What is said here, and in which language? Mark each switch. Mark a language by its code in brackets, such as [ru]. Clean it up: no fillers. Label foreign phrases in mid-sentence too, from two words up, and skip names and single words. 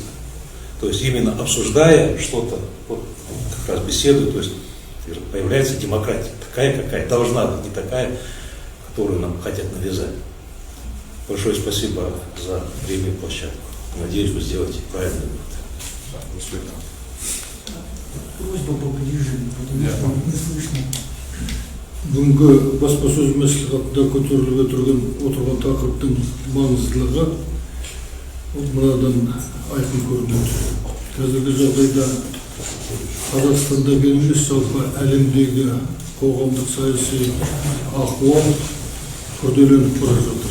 [ru] То есть именно обсуждая что-то, вот, как раз беседуя, то есть появляется демократия, такая, какая должна быть, не такая, которую нам хотят навязать. Большое спасибо за время и площадку. Надеюсь, вы сделаете правильный вывод. Просьба поближе, потому что не слышно. [kk] Бүгінгі баспасөз мәслихатында көтеріліп отырған тақырыптың маңыздылығы мынадан айқын көрінеді. Қазіргі жағдайда Қазақстанда емес, жалпы әлемдегі қоғамдық саяси ахуал күрделеніп бара жатыр.